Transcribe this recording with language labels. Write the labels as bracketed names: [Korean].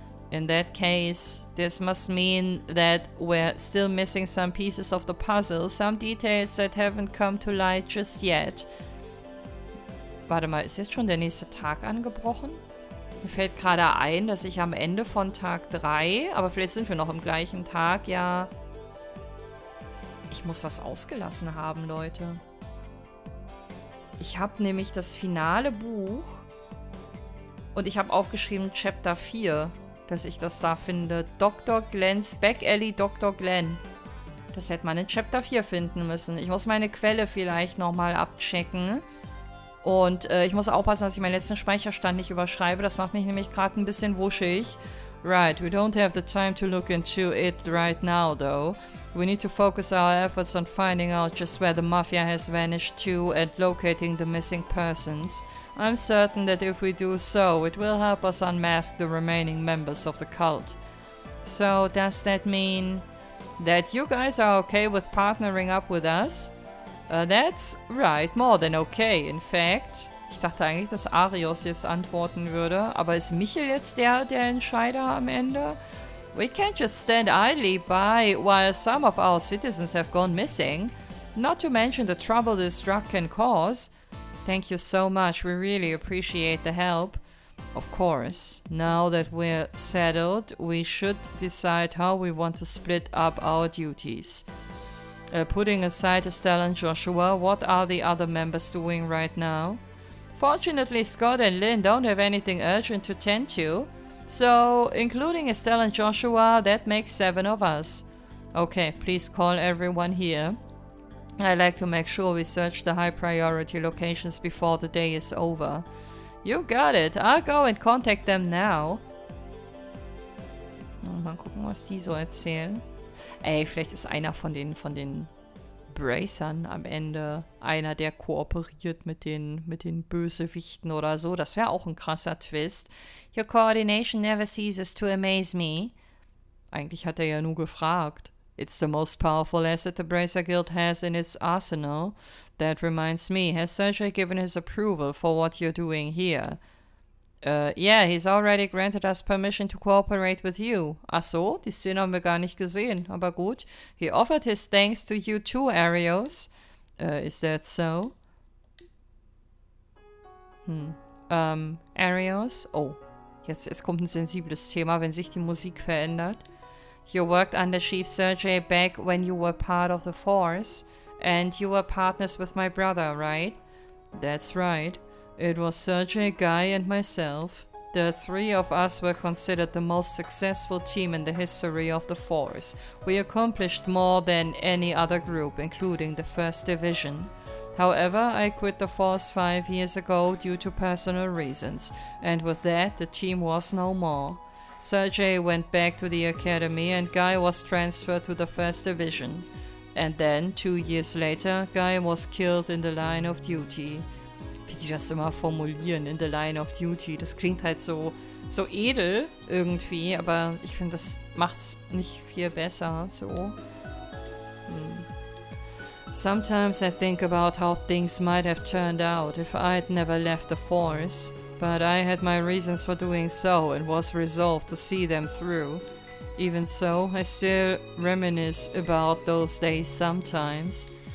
[English] In that case, this must mean that we're still missing some pieces of the puzzle, some details that haven't come to light just yet. [German] Warte mal, ist jetzt schon der nächste Tag angebrochen? Mir fällt gerade ein, dass ich am Ende von Tag 3, aber vielleicht sind wir noch im gleichen Tag, ja... Ich muss was ausgelassen haben, Leute. Ich habe nämlich das finale Buch und ich habe aufgeschrieben Chapter 4. Dass ich das da finde. Dr. Glenn's Back Alley Dr. Glenn. Das hätte man in Chapter 4 finden müssen. Ich muss meine Quelle vielleicht nochmal abchecken. Und ich muss aufpassen, dass ich meinen letzten Speicherstand nicht überschreibe. Das macht mich nämlich gerade ein bisschen wuschig. [English] Right, we don't have the time to look into it right now, though. We need to focus our efforts on finding out just where the Mafia has vanished to and locating the missing persons. I'm certain that if we do so, it will help us unmask the remaining members of the cult. So, does that mean that you guys are okay with partnering up with us? That's right, more than okay, in fact. [German] Ich dachte eigentlich, dass Arios jetzt antworten würde, aber ist Michel jetzt der Entscheider am Ende? [English] We can't just stand idly by while some of our citizens have gone missing. Not to mention the trouble this drug can cause. Thank you so much, we really appreciate the help. Of course, now that we're settled, we should decide how we want to split up our duties. Putting aside Estelle and Joshua, what are the other members doing right now? Fortunately, Scott and Lynn don't have anything urgent to tend to, so including Estelle and Joshua, that makes 7 of us. Okay, please call everyone here. I like to make sure we search the high priority locations before the day is over. You got it. I'll go and contact them now. [German] Mal gucken, was die so erzählen. Ey, vielleicht ist einer von den Bracern am Ende einer, der kooperiert mit den Bösewichten oder so. Das wäre auch ein krasser Twist. [English] Your coordination never ceases to amaze me. [German] Eigentlich hat er ja nur gefragt. [English] It's the most powerful asset the Bracer Guild has in its arsenal. That reminds me, has Sergei given his approval for what you're doing here? Yeah, he's already granted us permission to cooperate with you. Ach so, die Szene haben wir gar nicht gesehen, aber gut. He offered his thanks to you too, Arios. Is that so? Arios? [German] Oh, jetzt kommt ein sensibles Thema, wenn sich die Musik verändert. [English] You worked under Chief Sergei back when you were part of the Force, and you were partners with my brother, right? That's right. It was Sergei, Guy, and myself. The 3 of us were considered the most successful team in the history of the Force. We accomplished more than any other group, including the 1st Division. However, I quit the Force 5 years ago due to personal reasons, and with that, the team was no more. Sergei went back to the academy and Guy was transferred to the 1st Division. And then, 2 years later, Guy was killed in the line of duty. [German] Wie die das immer formulieren, [English] in the line of duty. [German] Das klingt halt so edel irgendwie, aber ich finde, das macht's nicht viel besser, so. [English] Sometimes I think about how things might have turned out if I'd never left the Force. But I had my reasons for doing so and was resolved to see them through. Even so, I still reminisce about those days sometimes.